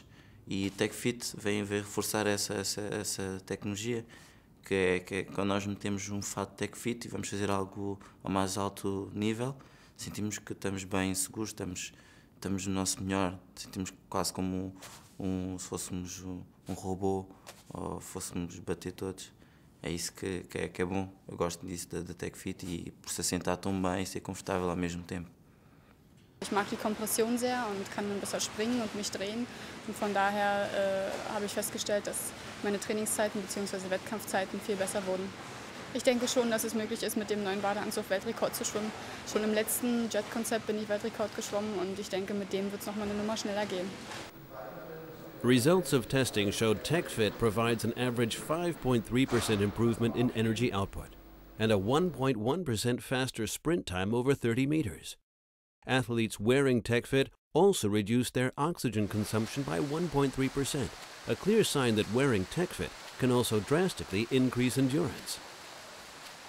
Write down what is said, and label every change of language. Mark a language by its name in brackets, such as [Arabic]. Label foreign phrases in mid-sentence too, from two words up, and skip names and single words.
[Portuguese] E TechFit vem reforçar essa tecnologia, que é quando nós metemos um fato TechFit e vamos fazer algo ao mais alto nível, sentimos que estamos bem seguros, estamos no nosso melhor, sentimos quase como se fôssemos um robô ou fôssemos bater todos. É isso que é bom. Eu gosto disso da TechFit e por se assentar tão bem e ser confortável ao mesmo tempo. [German] Ich mag die Kompression sehr und kann dann besser springen und mich drehen. Und von daher habe ich festgestellt, dass meine Trainingszeiten bzw. Wettkampfzeiten viel besser wurden. Ich denke schon, dass es möglich ist, mit dem neuen Badeanzug Weltrekord zu schwimmen. Schon im letzten Jet-Konzept bin ich Weltrekord geschwommen und ich denke, mit dem wird es noch mal eine Nummer schneller gehen. [English] Results of testing showed TechFit provides an average 5.3% improvement in energy output and a 1.1% faster sprint time over 30 meters. Athletes wearing TechFit also reduced their oxygen consumption by 1.3%, a clear sign that wearing TechFit can also drastically increase endurance.